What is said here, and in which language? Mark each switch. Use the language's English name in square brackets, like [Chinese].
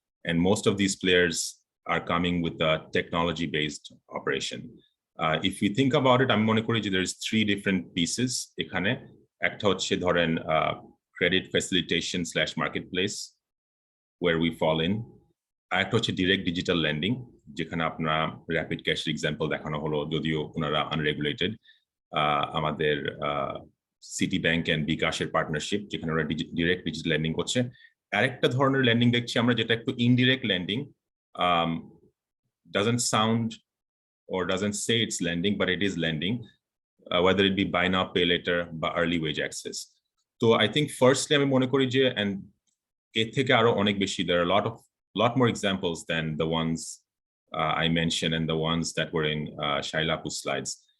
[English] And most of these players are coming with a technology-based operation. If we think about it, I'm going to say there's three different pieces. [Bangla] এখানে একটা হচ্ছে ধরেন [English] credit facilitation / marketplace, where we fall in. [Bangla] আরেকটা হচ্ছে direct digital lending, যেখানে আপনারা rapid cash example দেখানো হলো, যদিও ওনারা unregulated. আমাদের সিটি ব্যাংক এন্ড বিকাশের পার্টনারশিপ, যেখানে ওরা ডিরেক্ট ডিজিটাল লেন্ডিং করছে। আরেকটা ধরনের লেন্ডিং দেখছি আমরা, যেটা একটু indirect lending, [English] doesn't sound or doesn't say it's lending, but it is lending, whether it be buy now pay later বা early wage access. So I think firstly [Bangla] আমি মনে করি যে, [English] and এর থেকে আরো অনেক বেশি, there are a lot more examples than the ones I mentioned and the ones that were in Shaila Apu's slides.